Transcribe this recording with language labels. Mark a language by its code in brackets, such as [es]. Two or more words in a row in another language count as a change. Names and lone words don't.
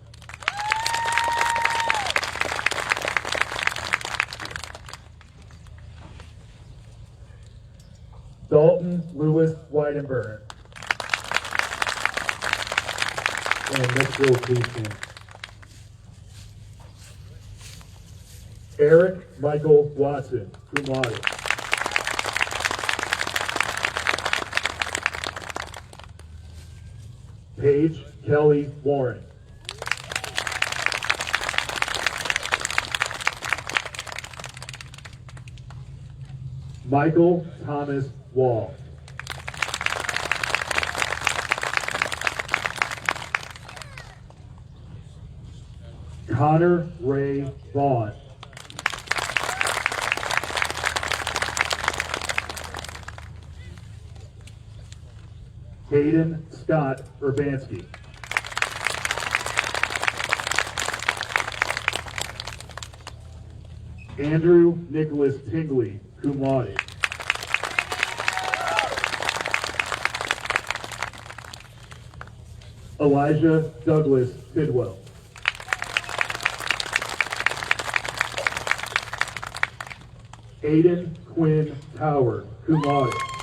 [en] Dalton Lewis Weidenberg. And next row, please stand. Eric Michael Watson, [la] cum laude. [en] Paige Kelly Warren. Michael Thomas Wall. Connor Ray Vaughn. Hayden Scott Urbanski. Andrew Nicholas Tingley, [la] cum laude. [en] Elijah Douglas Tidwell. Aiden Quinn Tower, [la] cum laude.